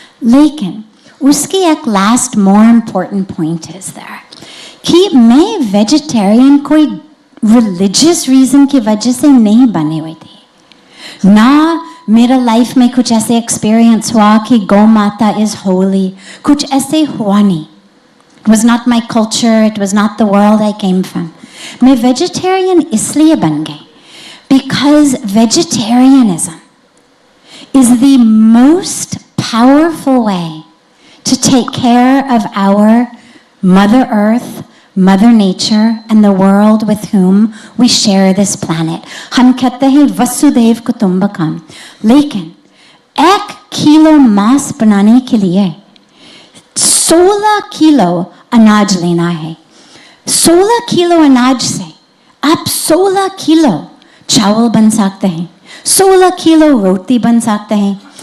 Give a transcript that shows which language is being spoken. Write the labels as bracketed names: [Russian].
[Hindi] लेकिन उसकी एक [English] last more important point is that [Hindi] कि मैं वेजिटेरियन कोई रिलीजियस रीजन की वजह से नहीं बने हुई थी. ना मेरा लाइफ में कुछ ऐसे एक्सपीरियंस हुआ कि गौ माता [English] is holy, [Hindi] कुछ ऐसे हुआ नहीं. [English] It was not my culture, it was not the world I came from. [Hindi] मैं वेजिटेरियन इसलिए बन गई [English] because vegetarianism is the most powerful way to take care of our Mother Earth, Mother Nature, and the world with whom we share this planet. [Hindi] हम कहते हैं वसुदेव कुटुंबकम, लेकिन 1 kilo मांस बनाने के लिए 16 किलो अनाज लेना है. 16 किलो अनाज से आप 16 किलो चावल बन सकते हैं, 16 किलो रोटी बन सकते हैं.